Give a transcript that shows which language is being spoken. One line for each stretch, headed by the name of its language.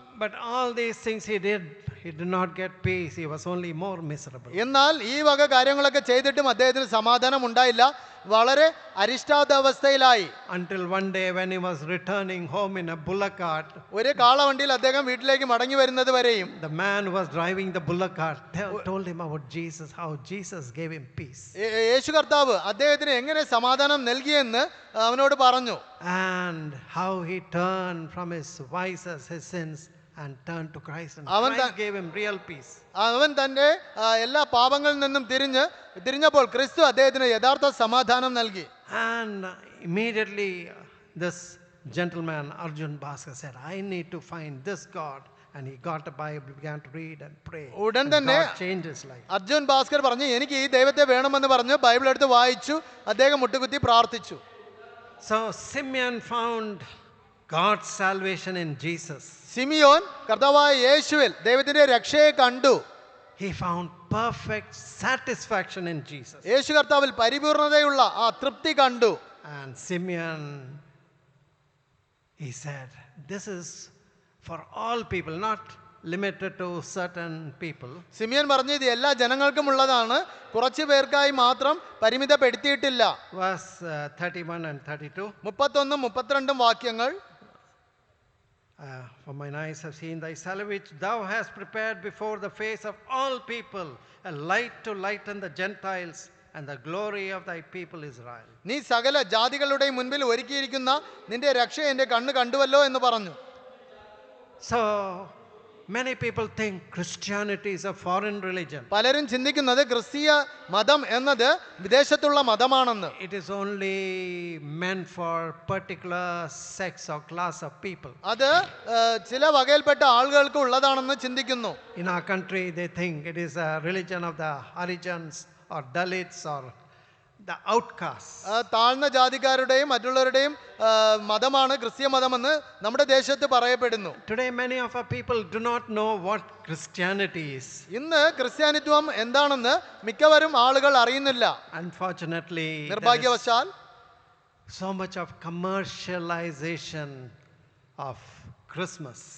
English: But all these things he did, he did not get peace. He was only more miserable.
Malayalam: എന്നാൽ ഈ വക കാര്യങ്ങളൊക്കെ ചെയ്തിട്ടും അദ്ദേഹത്തിന് സമാധാനം ഉണ്ടായില്ല, വളരെ അരിഷ്ടാവസ്ഥയിലായി.
English: Until one day when he was returning home in a bullock cart,
Malayalam: ഒരു കാളവണ്ടിയിൽ അദ്ദേഹം വീട്ടിലേക്ക് മടങ്ങി വരുന്നത് വരെയും
English: the man who was driving the bullock cart told him about Jesus, how Jesus gave him peace.
Malayalam: യേശു കർത്താവ് അദ്ദേഹത്തിന് എങ്ങനെ സമാധാനം നൽകിയെന്ന് അവനോട് പറഞ്ഞു.
English: And how he turned from his vices, his sins, and turned to Christ, and Christ gave him real peace.
Malayalam: അവൻ തന്റെ എല്ലാ പാപങ്ങളിൽ നിന്നും തിരിഞ്ഞപ്പോൾ ക്രിസ്തു അദ്ദേഹത്തിന് യഥാർത്ഥ സമാധാനം നൽകി.
English: And immediately this gentleman, Arjun Bhaskar, said, I need to find this God. And he got a Bible, began to read and pray.
Malayalam: ഉടൻ
English: And
Malayalam: തന്നെ
English: God changed his life.
Malayalam: Arjun Bhaskar പറഞ്ഞു എനിക്ക് ഈ ദൈവത്തെ വേണമെന്ന് പറഞ്ഞു ബൈബിൾ എടുത്ത് വായിച്ചു, അദ്ദേഹം മുട്ടുകുത്തി പ്രാർത്ഥിച്ചു.
English: So Simeon found God's salvation in Jesus.
Malayalam: Simeon കർത്താവായ യേശുവിൽ ദൈവത്തിന്റെ രക്ഷയെ കണ്ടു.
English: He found perfect satisfaction in Jesus.
Malayalam: യേശു കർത്താവിൽ പരിപൂർണതയുള്ള ആ തൃപ്തി കണ്ടു.
English: And Simeon, he said, this is for all people, not limited to certain people.
Malayalam: Simeon പറഞ്ഞു ഇത് എല്ലാ ജനങ്ങൾക്കും ഉള്ളതാണ്, കുറച്ചു പേർക്കായി മാത്രം പരിമിതപ്പെടുത്തിയിട്ടില്ല.
English: Verse 31 and 32.
Malayalam: 31 32 വാക്യങ്ങൾ.
English: For mine eyes have seen thy salvation which thou hast prepared before the face of all people, a light to lighten the Gentiles and the glory of thy people Israel.
Malayalam: നീ സകല ജാതികളുടെയും മുൻപിൽ ഒരുക്കിയിരിക്കുന്ന നിന്റെ രക്ഷ എൻ്റെ കണ്ണ് കണ്ടുവല്ലോ എന്ന് പറഞ്ഞു.
English: So many people think Christianity is a foreign religion.
Malayalam: പലരും ചിന്തിക്കുന്നത് ക്രിസ്തീയ മതം എന്നത് വിദേശത്തുള്ള മതമാണെന്ന്.
English: It is only meant for particular sex or class of people.
Malayalam: അത് ചില വകയിൽപ്പെട്ട ആളുകൾക്ക് ഉള്ളതാണെന്ന് ചിന്തിക്കുന്നു.
English: In our country they think it is a religion of the Harijans or Dalits or the outcasts.
Malayalam: താഴ്ന്ന ജാതിക്കാരുടെയും മറ്റുള്ളവരുടെയും മതമാണ് ക്രിസ്തീയ മതമെന്ന് നമ്മുടെ ദേശത്ത് പറയപ്പെടുന്നു.
English: Today many of our people do not know what Christianity is.
Malayalam: ഇന്ന് ക്രിസ്ത്യാനിത്വം എന്താണെന്ന് മിക്കവരും ആളുകൾ അറിയുന്നില്ല.
English: Unfortunately, there
Malayalam: നിർഭാഗ്യവശാൽ
English: is so much of commercialization of Christmas.